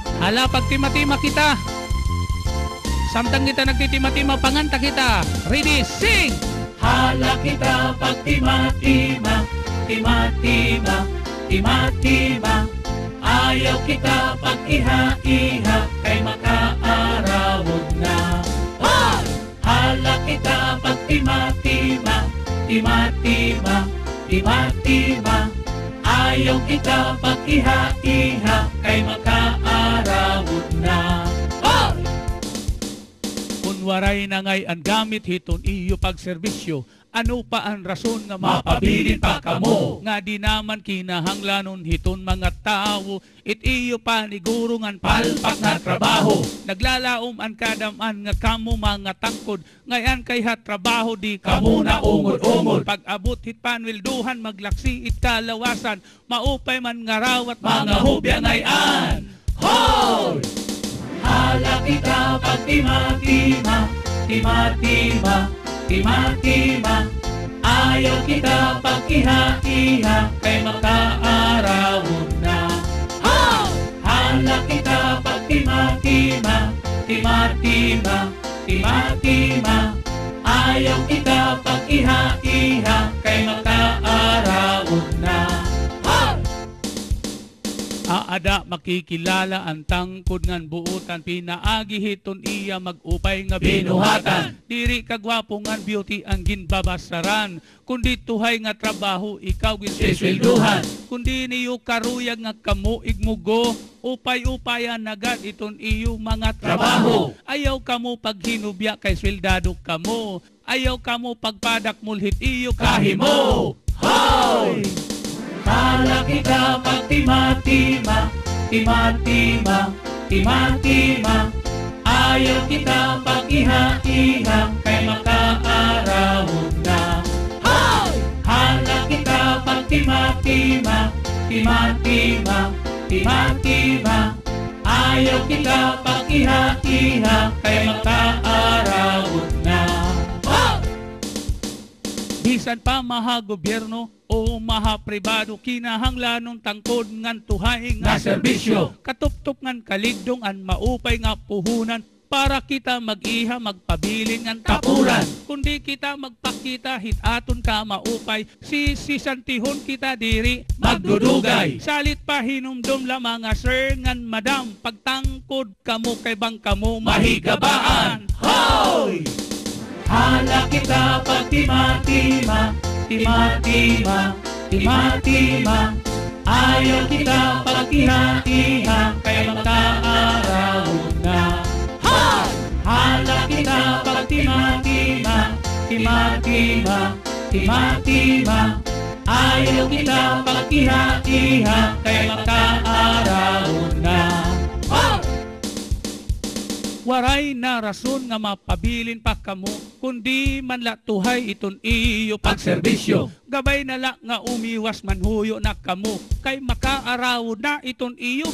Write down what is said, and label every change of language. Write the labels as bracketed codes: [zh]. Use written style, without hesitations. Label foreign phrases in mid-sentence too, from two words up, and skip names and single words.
[war] Hala, pagtima-tima kita. Samtang kita nagtitima-tima, panganta kita. [en] Ready, sing! [war] Hala kita pagtima-tima, tima-tima, tima-tima. Ayaw kita pag-iha-iha, kay makaarawod na. Hoy! Hala kita pagtima-tima, tima-tima, tima-tima. Ayaw kita pag-iha-iha, kay makaarawod na. Hoy! Kunwaray na ngay ang gamit hiton iyo pagserbisyo, ano pa ang rason nga mapabilin pa kamo? Nga di naman kinahanglanon hiton mga tao, it iyo panigurungan palpak na trabaho. Naglalaom ang kadaman nga kamo mga tangkod, ngayon kay ha trabaho di kamo na ungod-ungod. Pag abot hit panwilduhan, maglaksi it kalawasan, maupay man nga rawat mga hubya ngayon. Hoy! Hala kita pagtima-tima, tima-tima, tima-tima. Ayaw kita pag-iha-iha, kay makaarawod na. Hoy! Hala kita pagtima-tima, tima-tima, tima-tima. Ayaw kita pag-iha-iha, kay makaarawod na. Aada makikilala ang tangkod ngan buutan, pinaagi hiton iya magupay nga binuhatan. Diri kagwapo ngan beauty ang ginbabasaran, kundi tuhay nga trabaho ikaw ginsiswelduhan. Kundi niyo karuyag nga kamo igmugo, upay-upayan nagad iton iyo mga trabaho. Ayaw kamo paghinubya kay sweldado kamo, ayaw kamo pagpadak mulhit iyo kahimo. Hoy! Hala kita pagtima-tima, tima-tima, tima-tima. Ayaw kita pag-iha-iha, kay makaarawod na. Hoy! Hala kita pagtima-tima, tima-tima, tima-tima. Ayaw kita pag-iha-iha, kay makaarawod na. Bisan pa maha gobyerno o maha pribado, kinahanglanon tangkod ngan tuhay nga serbisyo. Katuptop ngan kaligdong an maupay nga puhunan, para kita mag-iha magpabilin ngan tapuran. Kundi kita magpakita hitaton ka maupay, sisantihon kita diri magdudugay. Salit pa hinumdum lamang nga sir ngan madam, pagtangkod kamo kay bang kamo mahigabaan. Hoy! Hala kita pagtima-tima, tima-tima, tima-tima. Ayaw kita pag-iha-iha, kay makaarawod na. Hoy! Hala kita pagtima-tima, tima-tima, tima-tima. Ayaw kita pag-iha-iha, kay makaarawod na. Hoy! Waray na rason nga mapabilin pa kamo, kundi manla tuhay iton iyo pagserbisyo. Gabay nala nga umiwas manhuyo na kamo, kay makaarawod na iton iyo